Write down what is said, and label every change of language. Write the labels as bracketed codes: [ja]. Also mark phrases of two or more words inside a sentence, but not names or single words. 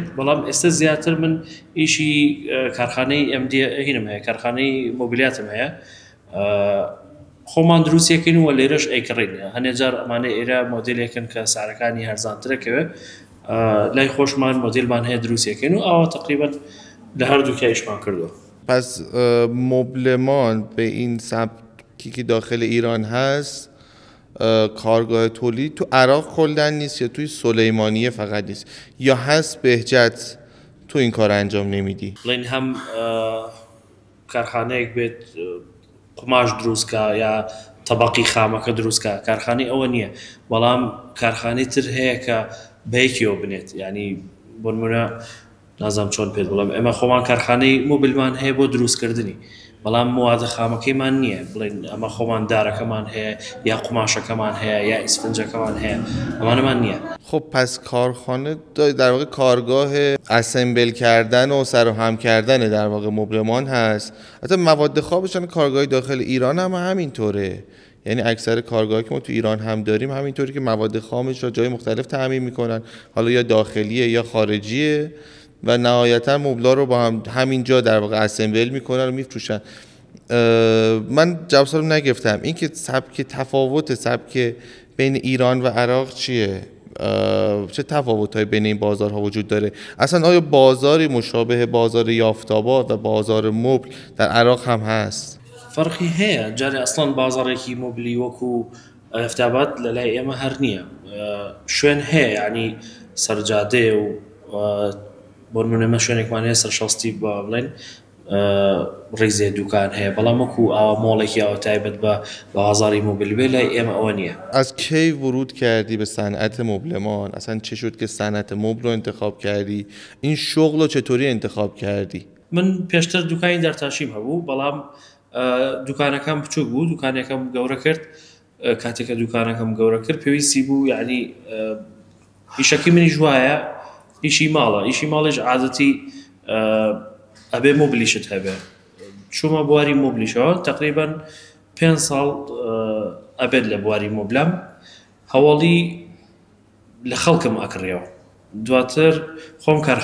[ckb] بەڵام ئێستا زیاتر من ئیشی کارخانەی هینم هەیە، کارخانەی مۆبیلیاتم هەیە، خۆمان دروستیەکەین و لێرەش ئەیکڕین. هەنێ جار ئەمانە ئێرە مۆدێلێکن کە سعرەکانی هەرزانترەکەوێ، لای خۆشمان مۆدێلمان هەیە دروستیەکەین و ئەوە تقریبا لە هەردووکە ئیشمان کردووە. [fa] پس مبلمان به این سبکی که داخل ایران هست کارگاه تولید تو عراق کلن نیست یا توی سلیمانیه فقط نیست، یا هست بهجت تو این کار انجام نمیدی؟ [ckb] بڵێن هەم کارخانەیەک بێت قماش دروستکە یا تەبەقی خامەکە دروستکە، کارخانەی ئەوە نییە، بەڵام کارخانەی تر هەیە کە بەیەکیەوە بنێت. ینی بۆ نمونە نازانم چۆن پێت بڵێم، ئێمە خۆمان کارخانەی مۆبلمان هەیە بۆ دروستکردنی، بەڵام مواد خامەکەیمان نییە، بڵێن ئەمە خۆمان دارەکەمان هەیە یا قماشەکەمان هەیە یا ئیسفنجەکەمان هەیە، ئەمانەمان نییە. [fa] خب پس کارخانه در واقع کارگاه اسمبل کردن و سر و هم کردن در واقع مبلمان هست. حتی مواد خوابشان کارگاه داخل ایران هم همینطوره، یعنی اکثر کارگاهی که ما تو ایران هم داریم همینطوری که مواد خامش را جای مختلف تامین میکنن، حالا یا داخلیه یا خارجیه، و نهایتا مبلا رو با همینجا در واقع اسمبل میکنن و میفروشن. من جواب سوالو نگرفتم، این که تفاوت سبک بین ایران و عراق چیه؟ چه تفاوت‌هایی بین این بازارها وجود داره؟ اصلا آیا بازاری مشابه بازار یافتاباد و بازار مبل در عراق هم هست؟ [ckb] فەرقی هەیە جارێ ئەسڵەن بازاڕێکی مۆبیلی وەکو ئەفتابات لە لای ئێمە هەر نییە شوێن هەیە ینی سەرجادێ و بۆ نمونە شوێنێکمان هەیە سەرشەستی بە بڵێن ڕیزێ دوکان هەیە بەڵام وەکو ئاوا مۆڵێکی ئەوە تایبەت بە بازاری مۆبیل بێ لای ئێمە ئەوە نییە. [fa] از کی ورود کردی به صنعت مبلمان؟ اصلا چه شد که صنعت مبل رو انتخاب کردی؟ این شغل رو چطوری انتخاب کردی؟ [ckb] من پێشتر دوکانی دەرتاشیم هەبوو بەڵام دوکانەکەم بچووک بوو دوکانەکەم گەورە کرد کاتێکە دوکانەکەم گەورە کرد پێویستی بوو یعنی ئیشەکەی منیش وایە ئیشی ماڵیش عادەتی ئەبێ مۆبلیشت هەبێ چوومە بواری مۆبلیشەوە تقریبا 5 ساڵ ئەبێت لە بواری مۆبلام هەواڵی لە خەڵکم ئەکڕێەوە دواتر خۆم